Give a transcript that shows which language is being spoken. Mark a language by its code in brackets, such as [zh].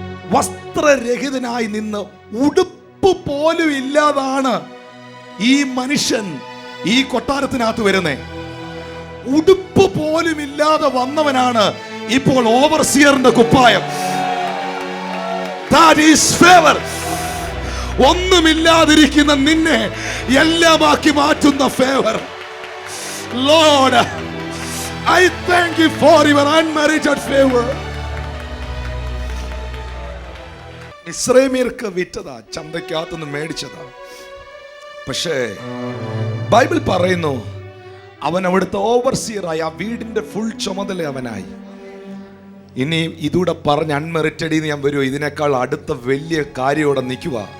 [ml] വസ്ത്രരഹിതനായി നിന്ന് ഉടുപ്പ് പോലും ഇല്ലാതാണ് ഈ മനുഷ്യൻ ഈ കൊട്ടാരത്തിനകത്ത് വരുന്നേ. ഉടുപ്പ് പോലും ഇല്ലാതെ വന്നവനാണ് ഇപ്പോൾ ഓവർസിയറിന്റെ കുപ്പായം. [en] That is favor. [ml] ഒന്നുമില്ലാതിരിക്കുന്ന നിന്നെ എല്ലാമാക്കി മാറ്റുന്ന favour. [en] Lord, I thank you for your unmerited favor. [ml] ഇസ്രായേലിയർക്ക് വിറ്റതാ, ചന്തയ്ക്കകത്തുനിന്ന് മേടിച്ചതാ. പക്ഷേ ബൈബിൾ പറയുന്നു അവൻ അവിടുത്തെ ഓവർസിയറായി, ആ വീടിന്റെ ഫുൾ ചുമതല അവനായി. ഇനി ഇതൂടെ പറഞ്ഞ് അൺമെറിറ്റഡ് ഞാൻ വരുമോ? ഇതിനേക്കാൾ അടുത്ത വലിയ കാര്യോടെ നിൽക്കുക.